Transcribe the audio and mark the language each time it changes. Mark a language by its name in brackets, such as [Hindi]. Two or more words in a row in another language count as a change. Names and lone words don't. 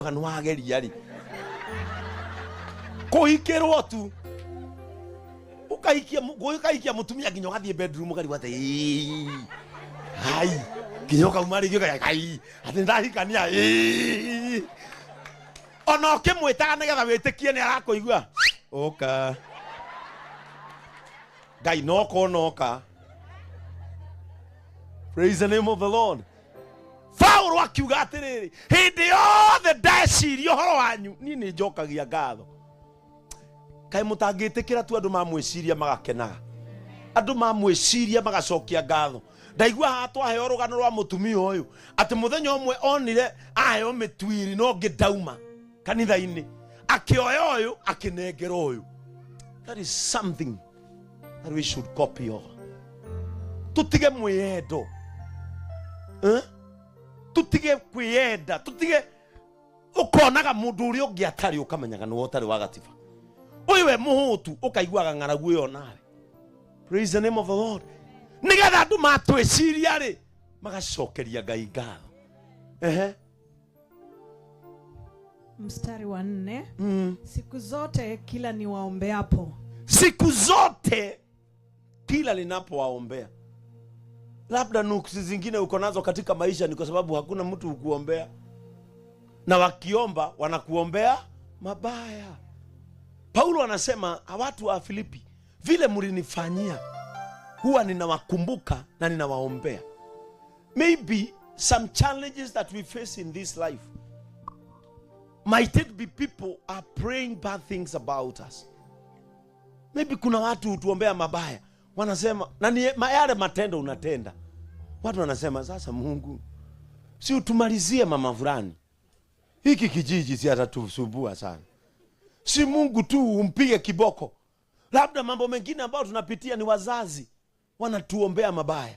[Kikuyu] kanwageri yari kuhikirwo tu ukaikia mutumia kinyo gathie bedroom gari wate hai kinyo kaumari gyo kai ati ndahikania ona kimwitaga nigetha witikie ni arakuigua oka Ngai noka. [English] Praise the name of the Lord. [Kikuyu] Paulo akiuga atiriri hindi yothe ndeciria horo wanyu ni njokagia ngatho. Kai mutangitikira tu andu mamwiciria magakenaga. Andu mamwiciria magacokia ngatho. Ndaigua hatwa heo rugano rwa mutumia uyu ati muthenya umwe onire ayo mitwiri no ngidauma kanitha-ini akioya uyu akinengera uyu. [English] That is something that we should copy all. [Kikuyu] Tutige mwiyendo. Tutige kwiyenda. Tutige ukonaga mundu uri ungi atari ukamenyaga no utari wa gatiba. Uyu we muhutu ukaiguaga ng'aragu iyo nawe. [English] Praise the name of the Lord. [Kikuyu] Nigetha andu matwiciria ri magacokeria Ngai ngatho. [Swahili] Mstari wa 4. Siku zote kila niwaombeapo. Siku zote kila ninapowaombea. Labda nuksi zingine uko nazo katika maisha ni kwa sababu hakuna mtu ukuombea. Na wakiomba wanakuombea mabaya. Paulo anasema watu wa Filipi, vile mlinifanyia huwa ninawakumbuka na ninawaombea. [English] Maybe some challenges that we face in this life might it be people are praying bad things about us. [Swahili] Maybe kuna watu utuombea mabaya. Wanasema na ni yale matendo unatenda. Watu wanasema sasa Mungu si utumalizie mama fulani. Hiki kijiji si atatusumbua sana. Si Mungu tu umpige kiboko. Labda mambo mengine ambayo tunapitia ni wazazi wanatuombea mabaya.